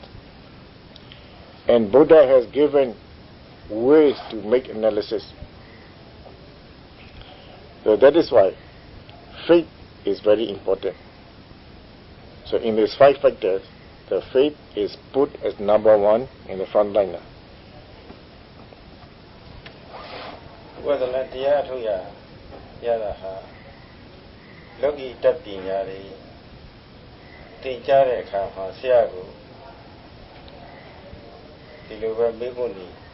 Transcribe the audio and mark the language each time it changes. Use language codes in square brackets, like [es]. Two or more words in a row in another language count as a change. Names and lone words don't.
[en] And Buddha has given ways to make analysis. So that is why faith is very important. So in these 5 factors, the faith is put as number 1 in the front liner. [my] ဝဒနာတရားထုတ်ရတာဟာလောကီတတ်ပညာတွေသင်ကြားတဲ့အခါမှာဆရာကဒီလိုပဲမေးခွန်းတွေ